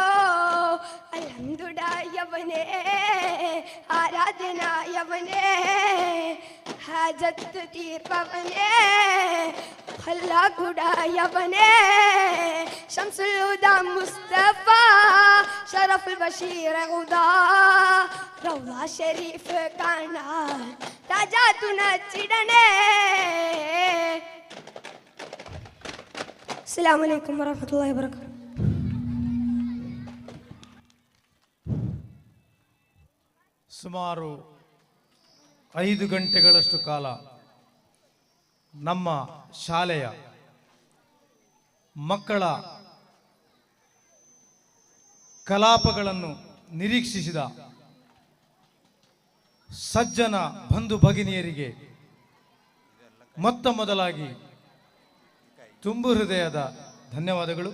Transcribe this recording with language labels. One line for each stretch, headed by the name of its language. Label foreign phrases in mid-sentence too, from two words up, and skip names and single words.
Malayalam: അൽഹംദുലില്ലാഹയവനേ ആരാധ്യനായവനേ ഹാജത്ത് തീർപ്പവനേ ഖല്ലാഖുടായവനേ
Arabic: شمس الهدى مصطفى شرف البشير هدى روضة شريف
Malayalam: കാണാൻ രാജാ തുണച്ചിടണേ.
Arabic: السلام عليكم ورحمة الله وبركاته.
Kannada: ಸುಮಾರು 5 ಗಂಟೆಗಳಷ್ಟು ಕಾಲ ನಮ್ಮ ಶಾಲೆಯ ಮಕ್ಕಳ ಕಲಾಪಗಳನ್ನು ನಿರೀಕ್ಷಿಸಿದ ಸಜ್ಜನ ಬಂಧು ಭಗಿನಿಯರಿಗೆ ಮೊತ್ತ ಮೊದಲಾಗಿ ತುಂಬು ಹೃದಯದ ಧನ್ಯವಾದಗಳು.